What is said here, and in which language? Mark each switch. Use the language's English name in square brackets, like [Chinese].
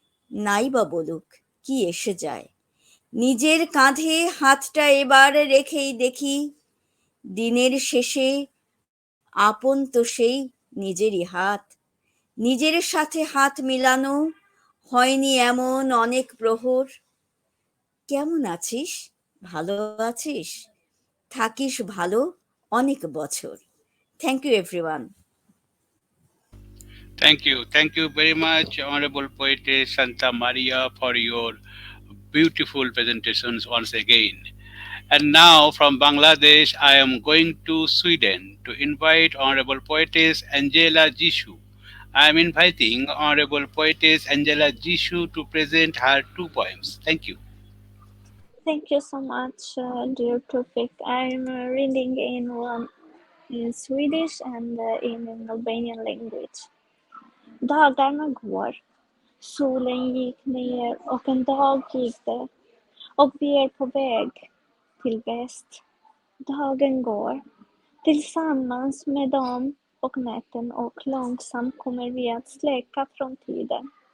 [Bangla] নাই বা বলুক কি এসে যায়, নিজের কাঁধে হাতটা এবার রেখেই দেখি, দিনের শেষে আপন তো সেই নিজেরই হাত, নিজের সাথে হাত মিলানো হয়নি এমন অনেক প্রহর। কেমন আছিস, ভালো আছিস, থাকিস ভালো অনেক বছর। [English] Thank you everyone. Thank you very much, Honorable Poetess Santa Maria, for your beautiful presentations once again. And now from Bangladesh, I am going to Sweden to invite Honorable Poetess Angela Jishu. I am inviting Honorable Poetess Angela Jishu to present her two poems. Thank you. Thank you so much, dear Toufiq. I'm reading in one in Swedish and in an Albanian language. [Swedish] Dagarna går, solen gick ner och en dag gick det och vi är på väg till väst. Dagen går tillsammans med dem och natten och långsamt kommer vi att släcka från tiden.